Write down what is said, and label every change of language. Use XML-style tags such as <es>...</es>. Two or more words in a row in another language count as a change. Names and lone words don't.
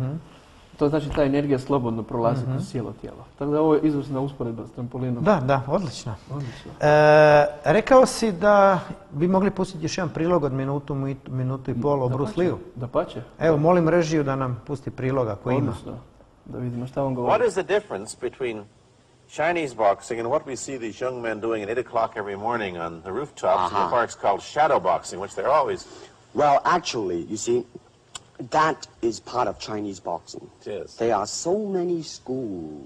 <hr>To znači ta energija slobodno prolazi kroz cijelo tijelo. Tako da ovo je izvrsna usporedba s trampolinom. Da, odlično. Rekao si da bi mogli pustiti još jedan prilog od minutu i pol o Bruce Lee-u. Dapače. Evo, molim režiju da nam pusti priloga koji ima. Odlično. Da vidimo šta on govori.</hr> <en>What is the difference between Chinese boxing and what we see these young men doing at 8 o'clock every morning on the rooftops in the parks called shadow boxing, which they're always... Well, actually, you see, that is part of Chinese boxing. Yes. There are so many schools.</en>